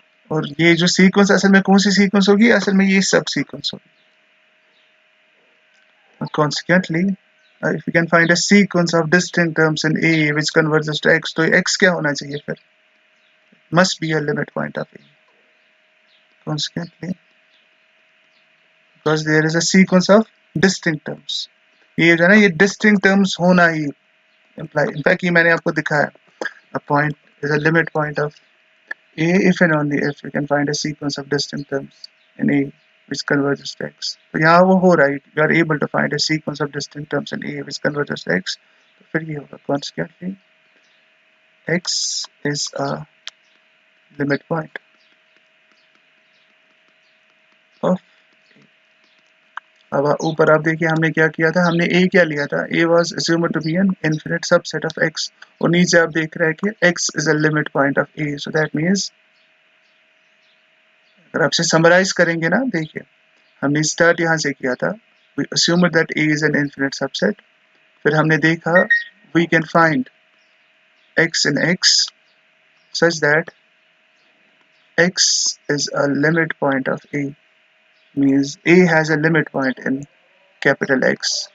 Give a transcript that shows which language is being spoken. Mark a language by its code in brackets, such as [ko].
[hi] और ये जो सीक्वेंस असल में कौन सी सीक्वेंस होगी? असल में ये सब सीक्वेंस होगी. [en] Consequently, if we can find a sequence of distinct terms in A which converges to X, [hi] तो X क्या होना चाहिए फिर? [en] Must be a limit point of A. Consequently, because there is a sequence of distinct terms. [hi] ये जो है ना, ये distinct terms होना ही imply. [en] In fact, [hi] ये मैंने आपको दिखाया. [en] A point is a limit point of A if and only if we can find a sequence of distinct terms in A which converges to X. [hi] तो यहाँ वो हो रहा है. [en] You are able to find a sequence of distinct terms in A which converges to X. [hi] तो फिर ये होगा. [en] Consequently, X is a limit point of. [hi] अब ऊपर आप देखिए हमने क्या किया था. हमने A क्या लिया था? [en] A was assumed to be an infinite subset of X. [hi] और नीचे आप देख रहे हैं कि [en] X is a limit point of A. [hi] So that means अगर आपसे समराइज करेंगे ना, देखिए हमने स्टार्ट यहाँ से किया था. [en] We assumed that A is an infinite subset. फिर हमने देखा we can find X in X such that X is a limit point of A. Means A has a limit point in capital X.